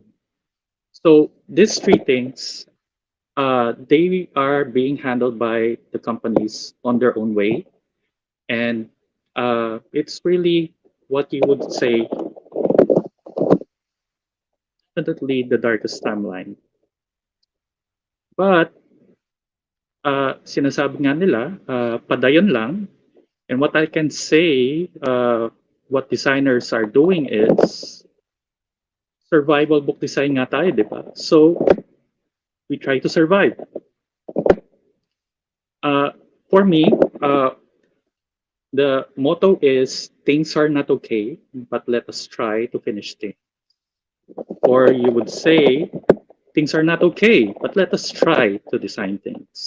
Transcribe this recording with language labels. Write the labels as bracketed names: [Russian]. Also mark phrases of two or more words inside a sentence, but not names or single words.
[English] So these three things, they are being handled by the companies on their own way. And it's really what you would say, definitely the darkest timeline. [Filipino] But sinasabi nga nila, padayon lang. [English] And what I can say, what designers are doing is survival book design [Filipino] nga tayo, di ba? [English] So we try to survive. For me, the motto is things are not okay, but let us try to finish things. Or you would say, things are not okay, but let us try to design things.